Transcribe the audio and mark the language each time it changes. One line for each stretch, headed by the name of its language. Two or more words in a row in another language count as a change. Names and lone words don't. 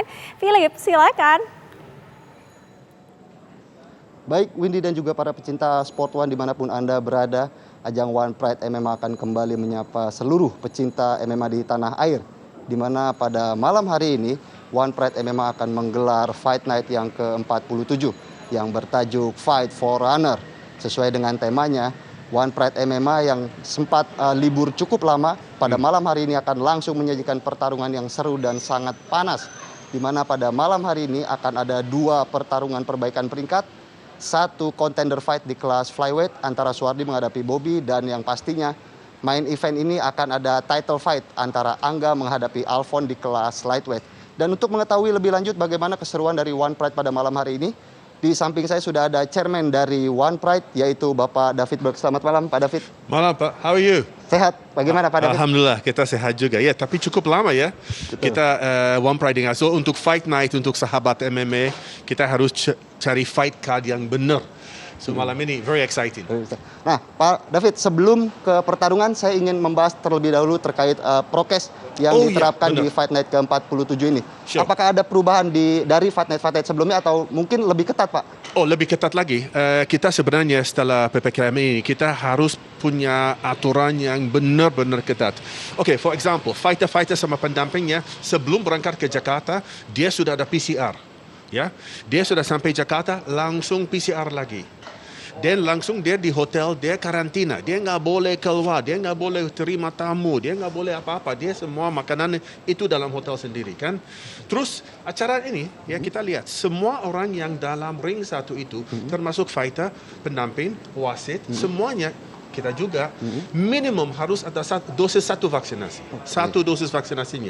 Indonesian: Philip, silakan. Baik, Windy dan juga para pecinta Sport One dimanapun Anda berada, ajang One Pride MMA akan kembali menyapa seluruh pecinta MMA di tanah air. Di mana pada malam hari ini, One Pride MMA akan menggelar Fight Night yang ke-47 yang bertajuk Fight for Honor. Sesuai dengan temanya, One Pride MMA yang sempat libur cukup lama, pada malam hari ini akan langsung menyajikan pertarungan yang seru dan sangat panas. Di mana pada malam hari ini akan ada 2 pertarungan perbaikan peringkat, 1
English: contender fight
Indonesian: di kelas flyweight antara Suwardi menghadapi Bobby, dan yang pastinya
English: main event
Indonesian: ini akan ada
English: title fight
Indonesian: antara Angga menghadapi Alfon di kelas lightweight. Dan untuk mengetahui lebih lanjut bagaimana keseruan dari One Pride pada malam hari ini, di samping saya sudah ada chairman dari One Pride, yaitu Bapak David Berg. Selamat malam, Pak David. Malam, Pak.
English: How are you?
Indonesian: Sehat. Bagaimana, Pak David? Alhamdulillah, kita sehat juga. Ya, tapi cukup lama ya. Betul. Kita One Pride dengan. So, untuk fight night, untuk sahabat MMA, kita harus cari
English: fight card
Indonesian: yang benar. So, malam ini
English: very exciting.
Indonesian: Nah, Pak David, sebelum ke pertarungan, saya ingin membahas terlebih dahulu terkait prokes yang diterapkan di Fight Night ke-47 ini. Sure. Apakah ada perubahan dari Fight Night sebelumnya atau mungkin lebih ketat, Pak? Oh, lebih ketat lagi. Kita sebenarnya setelah PPKM ini, kita harus punya aturan yang benar-benar ketat.
English: Okay, for example,
Indonesian: fighter-fighter sama pendampingnya, sebelum berangkat ke Jakarta, dia sudah ada PCR. Ya, dia sudah sampai Jakarta, langsung PCR lagi. Dan langsung dia di hotel, dia karantina. Dia nggak boleh keluar, dia nggak boleh terima tamu, dia nggak boleh apa-apa. Dia semua makanan itu dalam hotel sendiri kan. Terus acara ini ya kita lihat semua orang yang dalam ring satu itu, termasuk fighter, pendamping, wasit, semuanya kita juga minimum harus ada dosis satu vaksinasi, satu dosis vaksinasinya.